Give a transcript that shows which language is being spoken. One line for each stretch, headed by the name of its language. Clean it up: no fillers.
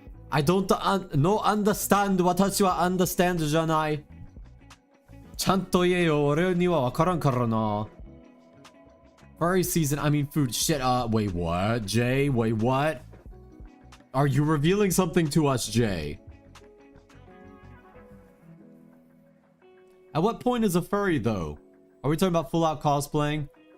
English: I don't no understand
Japanese: 私は
English: understand
Japanese: じゃない。ちゃんと言えよ、俺にはわからんからな。
English: Furry season, I mean food. Shit, wait, what? Jay, wait, what? Are you revealing something to us, Jay? At what point is a furry, though? Are we talking about full-out cosplaying?